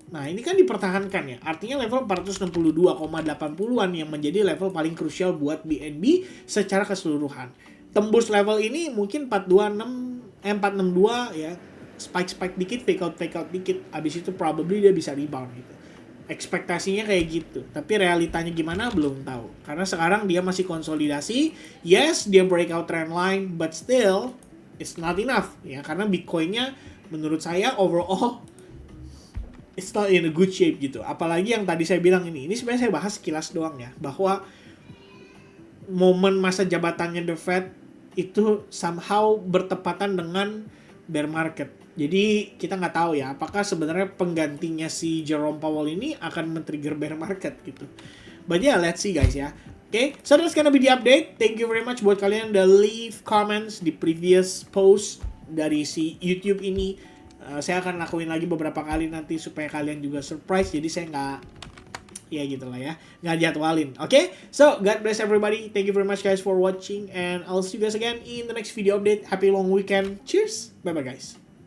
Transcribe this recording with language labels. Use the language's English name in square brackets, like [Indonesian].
[Indonesian] Nah, ini kan dipertahankan ya. Artinya level 462,80-an yang menjadi level paling krusial buat BNB secara keseluruhan. Tembus level ini mungkin 462 ya. Spike dikit, fake out dikit. Habis itu probably dia bisa rebound gitu. Ekspektasinya kayak gitu. Tapi realitanya gimana belum tahu. Karena sekarang dia masih konsolidasi. [English] Yes, [Indonesian] dia [English] breakout trend line, but still it's not enough [Indonesian] ya, karena Bitcoin-nya menurut saya [English] overall it's not in a good shape [Indonesian] gitu. Apalagi yang tadi saya bilang ini sebenarnya saya bahas sekilas doang ya, bahwa momen masa jabatannya The Fed itu somehow bertepatan dengan bear market. Jadi kita nggak tahu ya apakah sebenarnya penggantinya si Jerome Powell ini akan men-trigger bear market gitu. [English] But yeah, let's see guys ya. Okay, so that's gonna be the update. Thank you very much [Indonesian] buat kalian udah [English] leave comments di previous post [Indonesian] dari si YouTube ini. Saya akan lakuin lagi beberapa kali nanti supaya kalian juga surprise. Jadi saya nggak, ya gitu lah ya, nggak jadwalin. [English] Okay, so God bless everybody. Thank you very much guys for watching, and I'll see you guys again in the next video update. Happy long weekend. Cheers. Bye bye guys.